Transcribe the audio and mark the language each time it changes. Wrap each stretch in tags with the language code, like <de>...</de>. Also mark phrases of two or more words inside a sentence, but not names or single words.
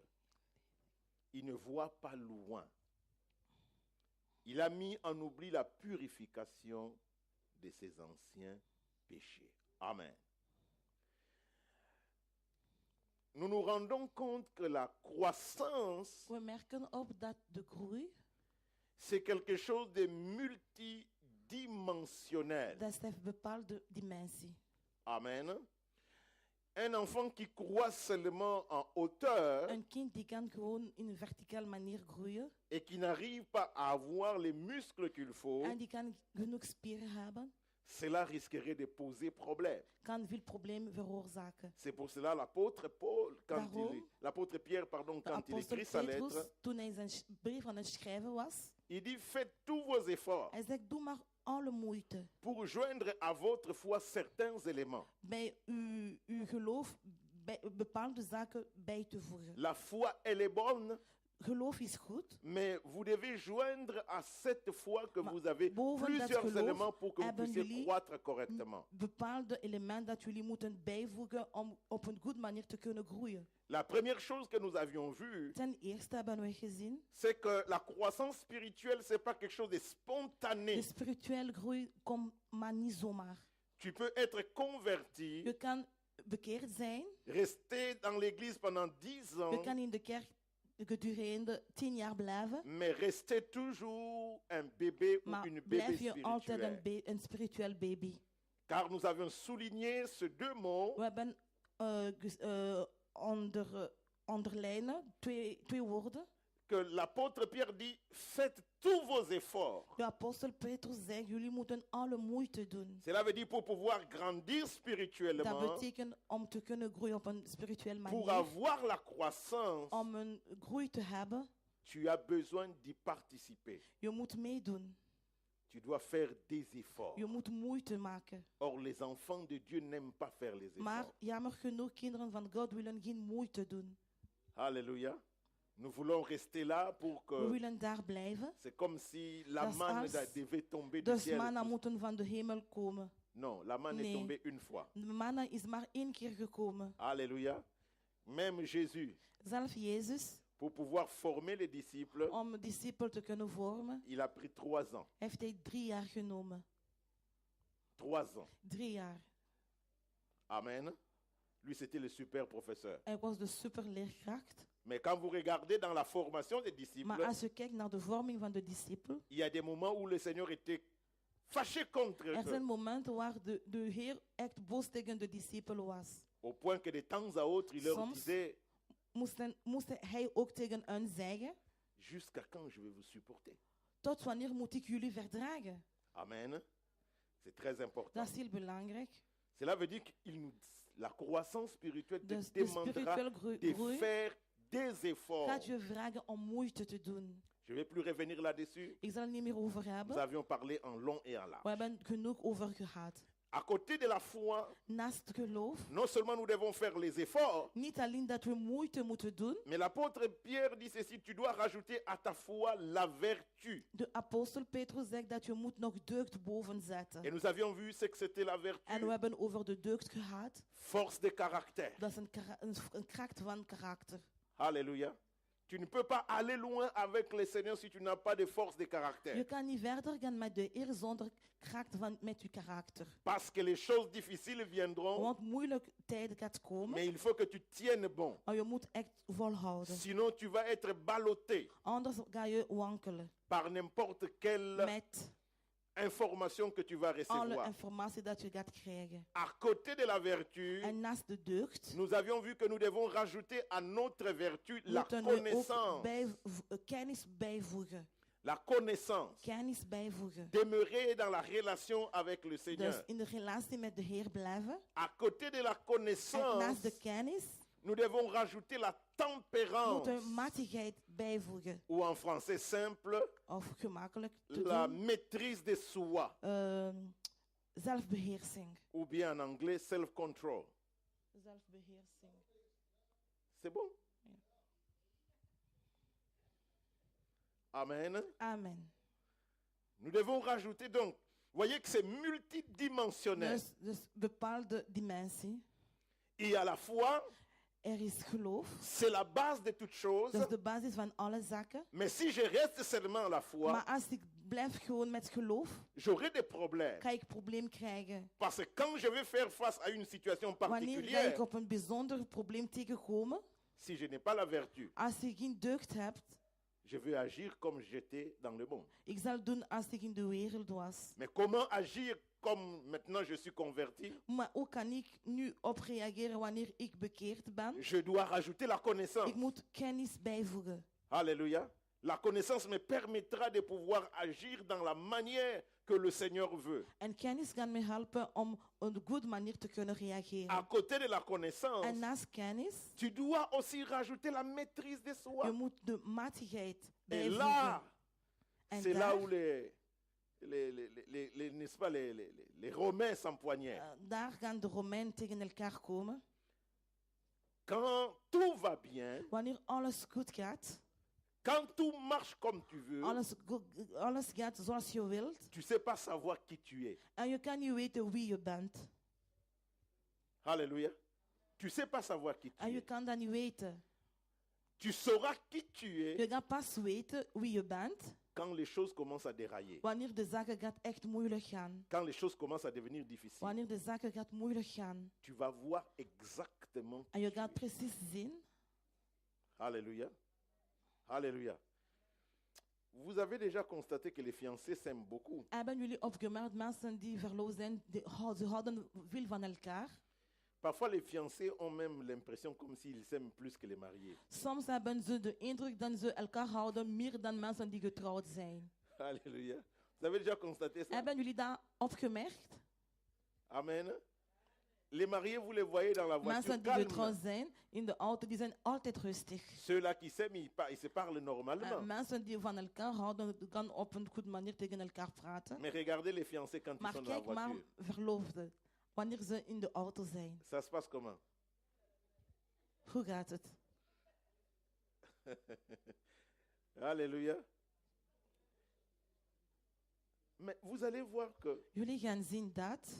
<fr>Il ne voit pas loin. Il a mis en oubli la purification de ses anciens péchés. Amen. Nous nous rendons compte que la croissance,</fr> <nl>We merken op dat de groei,</nl> <fr>c'est quelque chose de multidimensionnel.</fr> <nl>dat heeft bepaalde dimensie.</nl> <fr>Amen. Un enfant qui croît seulement en hauteur</fr> <nl>Een kind die kan gewoon in een verticale manier groeien.</nl> <fr>et qui n'arrive pas à avoir les muscles qu'il faut,</fr> <nl>En die kan genoeg spieren hebben.</nl> <fr>cela risquerait de poser problème.</fr> <nl>Kan veel problemen veroorzaken.</nl> <fr>C'est pour cela l'apôtre Paul,</fr> <nl>Daarom,</nl> <fr>l'apôtre Pierre, pardon,</fr> <nl>De</nl> <fr>quand il</fr> <nl>apostel</nl> <fr>écrit sa</fr> <nl>Petrus,</nl> <fr>lettre,</fr> <nl>toen hij zijn brief aan het schrijven was,</nl> <fr>il dit faites tous vos efforts</fr> <nl>hij zegt, doe maar alle moeite.</nl> <fr>pour joindre à votre foi certains éléments.</fr> <nl>Bij uw geloof bepaalde zaken bij te voegen.</nl> <fr>La foi, elle est bonne,</fr> <nl>Geloof is goed.</nl> <fr>mais vous devez joindre à cette foi que</fr> <nl>Maar</nl> <fr>vous avez</fr> <nl>boven dat</nl> <fr>plusieurs</fr> <nl>geloof</nl> <fr>éléments pour que vous</fr> <nl>hebben</nl> <fr>puissiez</fr> <nl>jullie</nl> <fr>croître correctement.</fr> <nl>Bepaalde elementen dat jullie moeten bijvoegen om op een goede manier te kunnen groeien.</nl> <fr>La première chose que nous avions vue,</fr> <nl>Ten eerste hebben we gezien,</nl> <fr>c'est que la croissance spirituelle, c'est pas quelque chose de spontané.</fr> <nl>de spirituele groei komt maar niet zomaar.</nl> <fr>Tu peux être converti,</fr> <nl>Je kan bekeerd zijn,</nl> <fr>rester dans l'église pendant 10</fr> <nl>je</nl> <fr>ans,</fr> <nl>kan in de kerk gedurende 10 jaar blijven,</nl> <fr>mais rester toujours un bébé ou</fr> <nl>maar</nl> <fr>une bébé</fr> <nl>blijf je altijd</nl> <fr>spirituelle.</fr> <nl>een spiritueel baby.</nl> <fr>Car nous avions souligné ces deux mots,</fr> <nl>We hebben onderlijnen twee woorden.</nl> <fr>que l'apôtre Pierre dit, faites tous vos efforts.</fr> <nl>De apostel Petrus zegt, jullie moeten alle moeite doen.</nl> <fr>Cela veut dire pour pouvoir grandir</fr> <nl>Dat</nl> <fr>spirituellement,</fr> <nl>betekent om te kunnen groeien op een spirituele</nl> <fr>pour</fr> <nl>manier.</nl> <fr>avoir la croissance,</fr> <nl>Om een groei te hebben,</nl> <fr>tu as besoin d'y participer.</fr> <nl>je moet meedoen.</nl> <fr>Tu dois faire des efforts.</fr> <nl>Je moet moeite maken.</nl> <fr>Or, les enfants de Dieu n'aiment pas faire les</fr> <nl>Maar</nl> <fr>efforts.</fr> <nl>jammer genoeg, kinderen van God willen geen moeite doen.</nl> <fr>Alléluia. Nous voulons rester là pour</fr> <nl>We</nl> <fr>que...</fr> <nl>willen daar blijven.</nl> <fr>C'est comme si la</fr> <nl>Dat is</nl> <fr>manne</fr> <nl>als</nl> <fr>devait tomber du</fr> <nl>de</nl> <fr>ciel.</fr> <nl>manna moeten van de hemel komen.</nl> <fr>Non, la manne est</fr> <nl>Nee.</nl> <fr>tombée une fois.</fr> <nl>De manna is maar 1 keer gekomen.</nl> <fr>Alléluia. Même Jésus,</fr> <nl>Zelf Jezus,</nl> <fr>pour pouvoir former les disciples,</fr> <nl>om discipelen te kunnen vormen,</nl> <fr>il a pris 3 ans.</fr> <nl>heeft hij 3 jaar genomen.</nl> <fr>3 ans.</fr> <nl>3 jaar.</nl> <fr>Amen. Lui, c'était le super professeur.</fr> <nl>Hij was de superleerkracht.</nl> <fr>Mais quand vous regardez dans la formation des disciples,</fr> <nl>Maar als je kijkt naar de vorming van de discipelen,</nl> <fr>il y a des moments où le Seigneur était fâché contre</fr> <nl>zijn</nl> <fr>eux,</fr> <nl>momenten waar de Heer echt boos tegen de discipelen was.</nl> <fr>au point que de temps à autre, il leur</fr> <nl>Soms</nl> <fr>disait,</fr> <nl>moest hij ook tegen hen zeggen,</nl> <fr>jusqu'à quand je vais vous supporter?</fr> <nl>tot wanneer moet ik jullie verdragen?</nl> <fr>Amen. C'est très important.</fr> <nl>Dat is heel belangrijk.</nl> <fr>Cela veut dire que la croissance spirituelle te</fr> <nl>Dus de</nl> <fr>demandera</fr> <nl>spirituele</nl> <fr>de</fr> <nl>groei</nl> <fr>faire des efforts.</fr> <nl>gaat je vragen om moeite te doen.</nl> <fr>Je ne vais plus revenir là-dessus.</fr> <nl>Ik zal het niet meer over</nl> <fr>Nous</fr> <nl>hebben.</nl> <fr>avions parlé en long et en</fr> <nl>We</nl> <fr>large.</fr> <nl>hebben genoeg over gehad.</nl> <fr>À côté de la foi,</fr> <nl>Naast geloof,</nl> <fr>non seulement nous devons faire les efforts,</fr> <nl>niet alleen dat we moeite moeten doen.</nl> <fr>mais l'apôtre Pierre dit ceci, tu dois rajouter à ta foi la vertu.</fr> <nl>De apostel Petrus zegt dat je moet nog deugd boven zetten.</nl> <fr>Et nous avions vu ce que c'était la</fr> <nl>En we</nl> <fr>vertu,</fr> <nl>hebben over de deugd gehad.</nl> <fr>force de caractère.</fr> <nl>Dat is een kracht van karakter.</nl> <fr>Alléluia. Tu ne peux pas aller loin avec le Seigneur si tu n'as pas de force de</fr> <nl>Je</nl> <fr>caractère.</fr> <nl>kan niet verder gaan met de Heer zonder kracht met je karakter.</nl> <fr>Parce que les choses difficiles viendront,</fr> <nl>Want moeilijke tijden gaat komen.</nl> <fr>mais il faut que tu tiennes bon.</fr> <nl>Maar je moet echt volhouden.</nl> <fr>Sinon, tu vas être ballotté</fr> <nl>Anders ga je wankelen.</nl> <fr>par n'importe quelle</fr> <nl>Met</nl> <fr>information que tu vas</fr> <nl>alle</nl> <fr>recevoir.</fr> <nl>informatie dat je gaat krijgen.</nl> <fr>À côté de la vertu,</fr> <nl>En naast de deugd</nl> <fr>nous avions vu que nous devons rajouter à notre vertu la</fr> <nl>moeten we ook</nl> <fr>connaissance.</fr> <nl>kennis bijvoegen.</nl> <fr>La connaissance.</fr> <nl>Kennis bijvoegen.</nl> <fr>Demeurer dans la relation avec le</fr> <nl>Dus</nl> <fr>Seigneur.</fr> <nl>in de relatie met de Heer blijven.</nl> <fr>À côté de la</fr> <nl>En</nl> <fr>connaissance,</fr> <nl>naast de kennis</nl> <fr>nous devons rajouter la tempérance.</fr> <nl>moeten we matigheid bijvoegen.</nl> <fr>Ou en français simple,</fr> <nl>Of gemakkelijk te</nl> <fr>la</fr> <nl>doen.</nl> <fr>maîtrise de soi.</fr> <nl>Zelfbeheersing.</nl> <fr>Ou bien en anglais, self-control.</fr> <nl>Zelfbeheersing.</nl> <fr>C'est bon? Amen. Amen. Nous devons rajouter donc, voyez que c'est multidimensionnel.</fr> <nl>Dus bepaalde dimensie.</nl> <fr>Il y a la foi,</fr> <nl>Is geloof.</nl> <fr>c'est la base de toute chose.</fr> <nl>Dat is de basis van alle zaken.</nl> <fr>Mais si je reste seulement à la foi,</fr> <nl>Maar als ik blijf gewoon met geloof,</nl> <fr>j'aurai des problèmes.</fr> <nl>ga ik probleem krijgen.</nl> <fr>Parce que quand je vais faire face à une situation</fr> <nl>Wanneer ga ik</nl> <fr>particulière,</fr> <nl>op een bijzonder probleem tegenkomen,</nl> <fr>si je n'ai pas la vertu,</fr> <nl>als je geen deugd hebt,</nl> <fr>je vais agir comme j'étais dans le monde.</fr> <nl>ik zal doen als ik in de wereld was.</nl> <fr>Mais comment agir comme maintenant je suis converti?</fr> <nl>Maar hoe kan ik nu op reageren wanneer ik bekeerd ben?</nl> <fr>Je dois rajouter la connaissance.</fr> <nl>Ik moet kennis bijvoegen.</nl> <fr>Alléluia. La connaissance me permettra de pouvoir agir dans la manière que le Seigneur veut.</fr> <nl>En kennis kan me helpen om op een goede manier te kunnen</nl> <fr>À</fr> <nl>reageren.</nl> <fr>côté de la connaissance,</fr> <nl>En naast kennis,</nl> <fr>tu dois aussi rajouter la maîtrise de</fr> <nl>je</nl> <fr>soi.</fr> <nl>moet de matigheid</nl> <fr>Et</fr> <nl>bijvoegen.</nl> <fr>là,</fr> <nl>En</nl> <fr>c'est là</fr> <nl>daar,</nl> <fr>où n'est-ce pas, les Romains s'empoignèrent.</fr> <nl>daar gaan de Romeinen tegen elkaar komen.</nl> <fr>Quand tout va bien,</fr> <nl>Wanneer alles goed gaat,</nl> <fr>quand tout marche comme tu veux,</fr> <nl>alles gaat zoals je wilt,</nl> <fr>tu sais pas savoir qui tu es.</fr> <nl>en je kan niet weten wie je bent.</nl> <fr>Alléluia. Tu sais pas savoir qui tu</fr> <nl>En je</nl> <fr>es.</fr> <nl>kan dat niet weten.</nl> <fr>Tu sauras qui tu es</fr> <nl>Je gaat pas weten wie je bent</nl> <fr>quand les choses commencent à dérailler.</fr> <nl>wanneer de zaken gaat echt moeilijk gaan.</nl> <fr>Quand les choses commencent à devenir difficiles.</fr> <nl>Wanneer de zaken gaat moeilijk gaan.</nl> <fr>Tu vas voir exactement</fr> <nl>En</nl> <fr>qui</fr> <nl>je</nl> <fr>tu</fr> <nl>gaat</nl> <fr>es.</fr> <nl>precies zien.</nl> <fr>Alléluia. Alléluia. Vous avez déjà constaté que les fiancés s'aiment beaucoup.</fr> <nl>Hebben jullie opgemerkt, mensen die verloofd zijn, ze houden veel van elkaar.</nl> <fr>Parfois, les fiancés ont même l'impression comme s'ils s'aiment plus que les mariés.</fr> <nl>Soms hebben ze de indruk dat ze elkaar houden meer dan mensen die getrouwd zijn.</nl> <fr>Alléluia. Vous avez déjà constaté ça?</fr> <nl>Hebben jullie dat opgemerkt?</nl> <fr>Amen. Les mariés, vous les voyez dans la voiture</fr> <nl>Mensen die getrouwd</nl> <fr>calmes.</fr> <nl>zijn in de auto, die zijn altijd rustig.</nl> <fr>Ceux-là qui s'aiment, ils se parlent normalement.</fr> <nl>Mensen die van elkaar houden, gaan op een goede manier tegen elkaar praten.</nl> <fr>Mais regardez les fiancés quand ils</fr> <nl>Maar</nl> <fr>sont dans la</fr> <nl>kijk maar,</nl> <fr>voiture.</fr> <nl>verloofden, wanneer ze in de auto zijn.</nl> <fr>Ça se passe comment?</fr> <nl>Hoe gaat het?</nl> <fr>Alléluia. Mais vous allez voir que</fr> <nl>Jullie gaan zien dat</nl>